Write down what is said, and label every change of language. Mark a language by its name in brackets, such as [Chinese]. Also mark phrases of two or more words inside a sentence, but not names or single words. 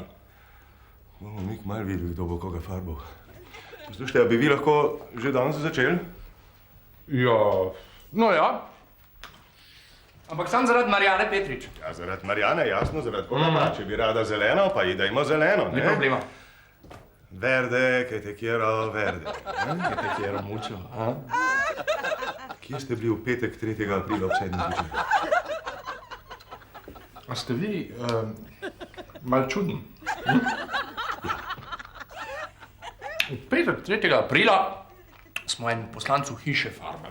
[Slovenian] Bomo mi kmalu videli, kdo bo koga farbal. Poslušajte, a bi vi lahko že danes začeli? Ja, no ja. Ampak sam zaradi Marijane Petrič. Ja, zaradi Marijane, jasno, zaradi koga pa. Če bi rada zeleno, pa ji dajmo zeleno, ne? Ni problema. [Spanish] Verde, que te quiero verde. Que te quiero mucho. [Slovenian] Kje ste bili v petek 3. aprila ob 7. zvečer? A ste vi mal čudni? V petek 3. aprila smo en poslancu hiše farbali.